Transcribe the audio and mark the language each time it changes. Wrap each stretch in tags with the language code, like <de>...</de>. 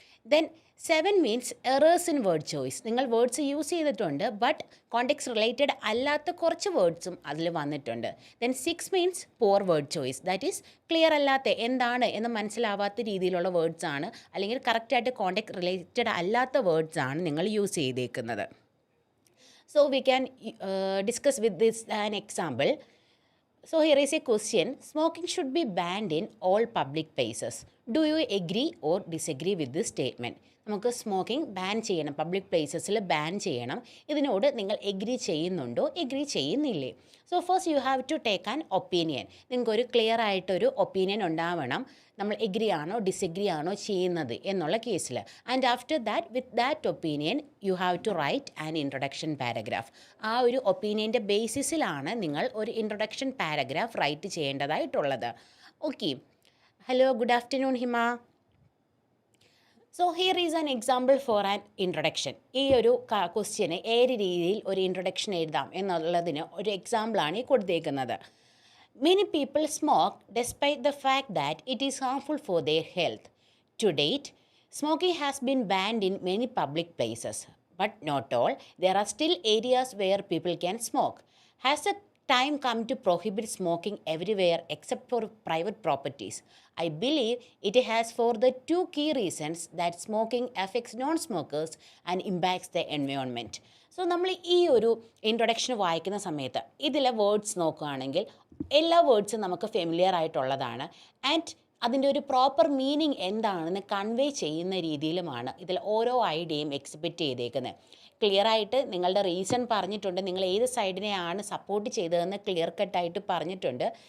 <en>Then 7 means errors in word choice.</en> <ml>നിങ്ങൾ words use ചെയ്തിട്ടുണ്ട് but context related അല്ലാത്ത കുറച്ച് വേർഡ്സും അതിൽ വന്നിട്ടുണ്ട്.</ml> <en>then 6 means for word choice,</en> <ml>that is clear അല്ലാത്ത, എന്താണ് എന്ന് മനസ്സിലാവാത്ത രീതിയിലുള്ള വേർഡ്സ് ആണ്, അല്ലെങ്കിൽ കറക്റ്റായിട്ട് കോണ്ടെക്സ്റ്റ് റിലേറ്റഡ് അല്ലാത്ത വേർഡ്സ് ആണ് നിങ്ങൾ യൂസ് ചെയ്തേക്കുന്നത്.</ml> <en>So we can discuss with this an example. So here is a question, smoking should be banned in all public places. Do you agree or disagree with this statement?</en> <ml>നമുക്ക് smoking ban ചെയ്യണം, public പ്ലേസസിൽ ban ചെയ്യണം. ഇതിനോട് നിങ്ങൾ agree ചെയ്യുന്നുണ്ടോ, agree ചെയ്യുന്നില്ലേ?</ml> <en>So first you have to take an opinion.</en> <ml>നിങ്ങൾക്കൊരു clear ആയിട്ടൊരു opinion ഉണ്ടാവണം, നമ്മൾ എഗ്രി ആണോ ഡിസഗ്രി ആണോ ചെയ്യുന്നത് എന്നുള്ള കേസിൽ.</ml> <en>And after that with that opinion you have to write an introduction paragraph.</en> <ml>ആ ഒരു ഒപ്പീനിയൻ്റെ ബേസിസിലാണ് നിങ്ങൾ ഒരു introduction paragraph right ചെയ്യേണ്ടതായിട്ടുള്ളത്.</ml> <en>Okay, hello, good afternoon Hima. So here is an example for an introduction.</en> <ml>ഈ ഒരു ക്വസ്റ്റ്യന് ഏത് രീതിയിൽ ഒരു ഇൻട്രൊഡക്ഷൻ എഴുതാം എന്നുള്ളതിന് ഒരു എക്സാമ്പിളാണ് ഈ കൊടുത്തേക്കുന്നത്.</ml> <en>Many people smoke despite the fact that it is harmful for their health. To date, smoking has been banned in many public places, but not all. There are still areas where people can smoke. Has the time come to prohibit smoking everywhere except for private properties? I believe it has for the two key reasons that smoking affects non-smokers and impacts the environment.</en> <ml>So നമ്മൾ ഈ ഒരു introduction വായിക്കുന്ന സമയത്ത് ഇതിലെ words നോക്കുകയാണെങ്കിൽ എല്ലാ വേർഡ്സും നമുക്ക് familiar ആയിട്ടുള്ളതാണ്. ആൻഡ് അതിൻ്റെ ഒരു പ്രോപ്പർ മീനിങ് എന്താണെന്ന് കൺവേ ചെയ്യുന്ന രീതിയിലുമാണ് ഇതിൽ ഓരോ ഐഡിയയും എക്സിബിറ്റ് ചെയ്തേക്കുന്നത്. ക്ലിയർ ആയിട്ട് നിങ്ങളുടെ റീസൺ പറഞ്ഞിട്ടുണ്ട്, നിങ്ങൾ ഏത് സൈഡിനെയാണ് സപ്പോർട്ട് ചെയ്തതെന്ന് ക്ലിയർ കട്ടായിട്ട് പറഞ്ഞിട്ടുണ്ട്.</ml>